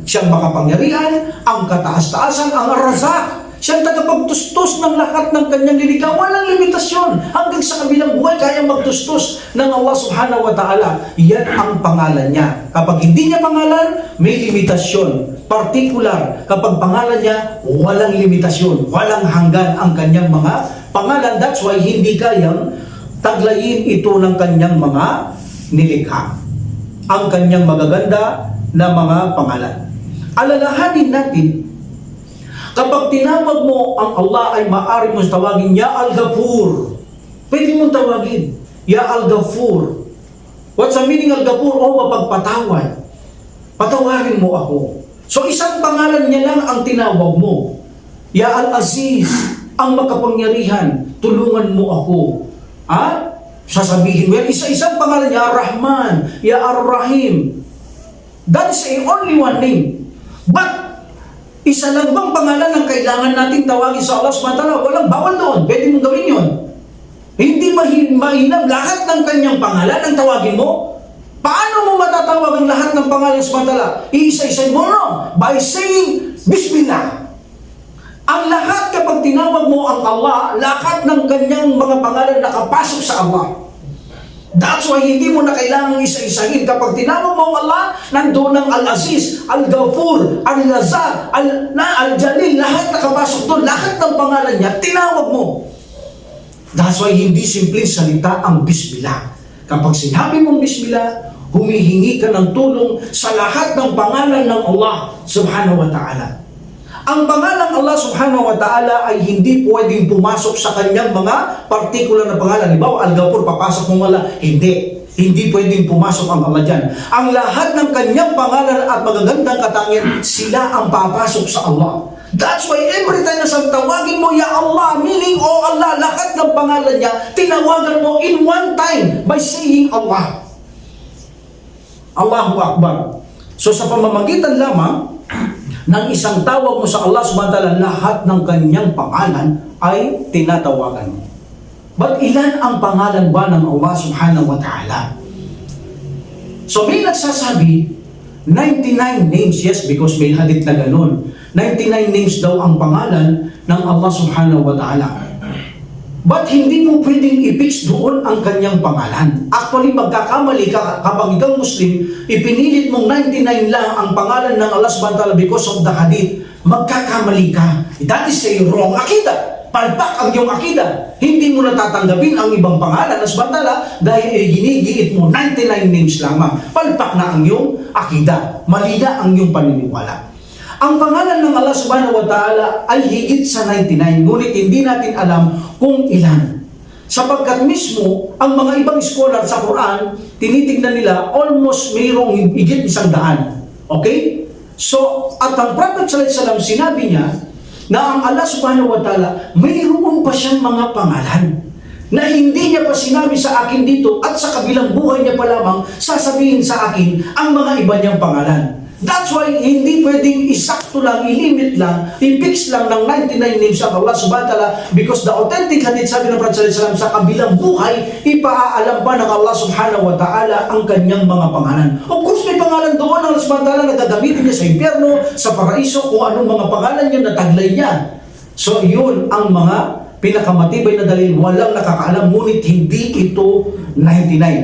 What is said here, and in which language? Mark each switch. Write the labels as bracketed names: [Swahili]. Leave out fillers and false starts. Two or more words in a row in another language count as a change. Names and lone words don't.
[Filipino] Siyang makapangyarihan, ang kataas-taasan, ang Ar-Razzaq. Siyang tagapagtustos ng lahat ng kanyang nilikha. Walang limitasyon. Hanggang sa kabilang buhay, kaya magtustos ng Allah [Arabic] subhanahu wa ta'ala. [Filipino] Yan ang pangalan niya. Kapag hindi niya pangalan, may limitasyon. Particular. Kapag pangalan niya, walang limitasyon. Walang hanggan ang kanyang mga pangalan. [English] That's why [Filipino] hindi kayang taglayin ito ng kanyang mga nilikha. Ang kanyang magaganda na mga pangalan. Alalahanin natin, kapag tinawag mo ang Allah ay maaari mong tawagin, [Arabic] Ya Al-Ghafur. [Filipino] Pwede mong tawagin, [Arabic] Ya Al-Ghafur. [English] What's the meaning Al-Ghafur? [Filipino] O mapagpatawad. Patawarin mo ako. So isang pangalan niya lang ang tinawag mo. [Arabic] Ya Al-Aziz, [Filipino] ang makapangyarihan, tulungan mo ako. Sasabihin mo yan, isa-isang pangalan, [Arabic] Ya Rahman, Ya Ar-Rahim. [English] That is only one name. [Filipino] But Isa lang bang pangalan ang kailangan nating tawagin sa Allah [Arabic] subhanahu wa ta'ala? [Filipino] Walang bawal doon. Pwede mong gawin yun. Hindi mainam lahat ng kanyang pangalan ang tawagin mo. Paano mo matatawag ang lahat ng pangalan sa Subhanahu? Iisa-isay mo, [English] no? By saying, Bismillah. [Filipino] Ang lahat kapag tinawag mo ang Allah, lahat ng kanyang mga pangalan nakapasok sa Allah. [English] That's why [Filipino] hindi mo na kailangang isa-isahin. Kapag tinawag mo ang Allah, nandoon ang Al-Aziz, Al-Ghafur, Al-Razak, Al-Jalil, lahat nakapasok doon. Lahat ng pangalan niya, tinawag mo. [English] That's why [Filipino] hindi simpleng salita ang Bismillah. Kapag sinabi mong Bismillah, humihingi ka ng tulong sa lahat ng pangalan ng Allah [Arabic] subhanahu wa ta'ala. [Filipino] Ang pangalan Allah [Arabic] subhanahu wa ta'ala [Filipino] ay hindi pwedeng pumasok sa kanyang mga partikular na pangalan. Halimbawa, Al-Ghafur, papasok mong Allah. Hindi. Hindi pwedeng pumasok ang Allah dyan. Ang lahat ng kanyang pangalan at magagandang katangian, sila ang papasok sa Allah. [English] That's why every time [Filipino] na tawagin mo, [Arabic] Ya Allah, [English] meaning, Oh Allah, [Filipino] lahat ng pangalan niya, tinawagan mo [English] in one time by saying [Filipino] Allah. [Arabic] Allahu Akbar. [Filipino] So sa pamamagitan lamang ng isang tawag mo sa Allah [Arabic] subhanahu wa ta'ala, [Filipino] lahat ng kanyang pangalan ay tinatawagan mo. But ilan ang pangalan ba ng Allah [Arabic] subhanahu wa ta'ala? [Filipino] So may nagsasabi, [English] 99 names, yes, because [Filipino] may hadith na ganun. 99 names daw ang pangalan ng Allah [Arabic] subhanahu wa ta'ala. [Filipino] But hindi mo pwedeng i-fix doon ang kanyang pangalan. Actually, magkakamali ka kapag ikaw Muslim, ipinilit mong 99 lang ang pangalan ng Allah [Arabic] subhanahu wa ta'ala [English] because of the hadith. [Filipino] Magkakamali ka. [English] That is a wrong akida. [Filipino] Palpak ang iyong akida. Hindi mo natatanggapin ang ibang pangalan ng [Arabic] subhanahu wa ta'ala [Filipino] dahil ginigiit mo 99 names lamang. Palpak na ang iyong akida. Mali na ang iyong paniniwala. Ang pangalan ng Allah [Arabic] subhanahu wa ta'ala [Filipino] ay higit sa 99, ngunit hindi natin alam kung ilan. Sapagkat mismo, ang mga ibang scholar sa Quran, tinitingnan nila almost mayroong higit 100. Okay? So, at ang Prophet [Arabic] sallallahu alaihi wasallam [Filipino] sinabi niya na ang Allah [Arabic] subhanahu wa ta'ala, [Filipino] mayroon pa siyang mga pangalan na hindi niya pa sinabi sa akin dito at sa kabilang buhay niya pa lamang sasabihin sa akin ang mga iba niyang pangalan. [English] That's why [Filipino] hindi pwedeng isakto lang, ilimit lang, i-fix lang ng [English] 99 names of Allah [Arabic] subhanahu wa ta'ala [English] because the authentic hadith [Filipino] sabi ng Prophet [Arabic] sallallahu alaihi wasallam [Filipino] sa kabilang buhay, ipaaalam pa ng Allah [Arabic] subhanahu wa ta'ala [Filipino] ang kanyang mga pangalan. [English] Of course, [Filipino] may pangalan doon ng Allah [Arabic] subhanahu wa ta'ala [Filipino] na gagamitin niya sa impyerno, sa paraiso, kung anong mga pangalan niya na taglay niya. So, yun ang mga pinakamatibay na dalil, walang nakakaalam, ngunit hindi ito 99.